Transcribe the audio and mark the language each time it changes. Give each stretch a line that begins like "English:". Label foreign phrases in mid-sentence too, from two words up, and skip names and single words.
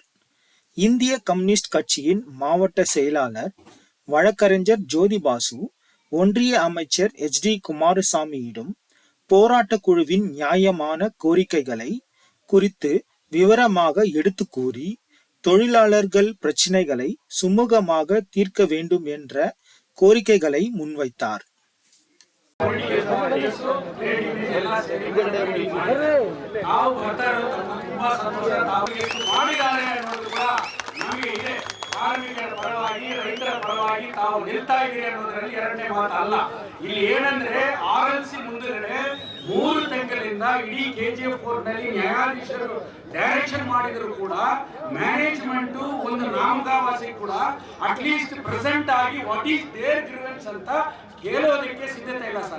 Tamil: இந்திய கம்யூனிஸ்ட் கட்சியின் மாவட்ட செயலாளர் வழக்கறிஞர் ஜோதிபாசு ஒன்றிய அமைச்சர் HD குமாரசாமியிடம் போராட்ட குழுவின் நியாயமான கோரிக்கைகளை குறித்து விவரமாக எடுத்து கூறி தொழிலாளர்கள் பிரச்சினைகளை சுமூகமாக தீர்க்க வேண்டும் என்ற கோரிக்கைகளை முன்வைத்தார்.
Kannada: ಕಾರ್ಮಿಕರ ಪರವಾಗಿ ರೈತರ ಪರವಾಗಿ ತಾವು ನಿಲ್ತಾ ಇದ್ದೀರಿ ಅನ್ನೋದ್ರಲ್ಲಿ ಎರಡನೇ ಮಾತು ಅಲ್ಲ. ಇಲ್ಲಿ ಏನಂದ್ರೆ RLC ಮುಂದುಗಡೆ 3 ತಿಂಗಳಿಂದ ಇಡೀ KGF ಕೋರ್ಟ್ ನಲ್ಲಿ ನ್ಯಾಯಾಧೀಶರು ಡೈರೆಕ್ಷನ್ ಮಾಡಿದ್ರು ಕೂಡ ಮ್ಯಾನೇಜ್ಮೆಂಟ್ ಒಂದು ನಾಮಕಾವಾಸಿ ಕೂಡ
English: at least present
Kannada: ಆಗಿ
English: what is there grievance
Kannada: ಅಂತ ಕೇಳೋದಕ್ಕೆ ಸಿದ್ಧತೆ ಇಲ್ಲ ಸರ್.